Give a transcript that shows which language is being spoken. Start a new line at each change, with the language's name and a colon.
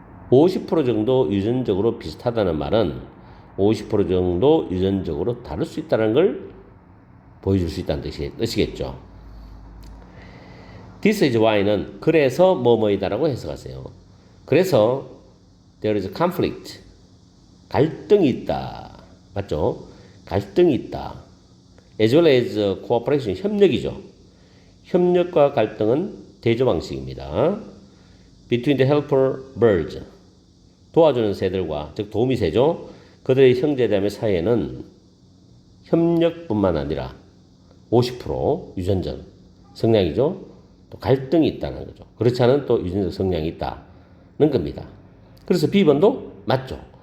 Korean: 50% 정도 유전적으로 비슷하다는 말은 50% 정도 유전적으로 다를 수 있다는 걸 보여줄 수 있다는 뜻이겠죠.
English: This is why
Korean: 는 그래서 뭐뭐이다라고 해석하세요. 그래서
English: there is conflict.
Korean: 갈등이 있다. 맞죠? 갈등이 있다.
English: as well as cooperation.
Korean: 협력이죠. 협력과 갈등은 대조 방식입니다.
English: Between the helper birds.
Korean: 도와주는 새들과, 즉 도우미 새죠. 그들의 형제자매 사이에는 협력뿐만 아니라 50% 유전적 성향이죠. 또 갈등이 있다는 거죠. 그렇지 않은 또 유전적 성향이 있다는 겁니다. 그래서 B번도 맞죠.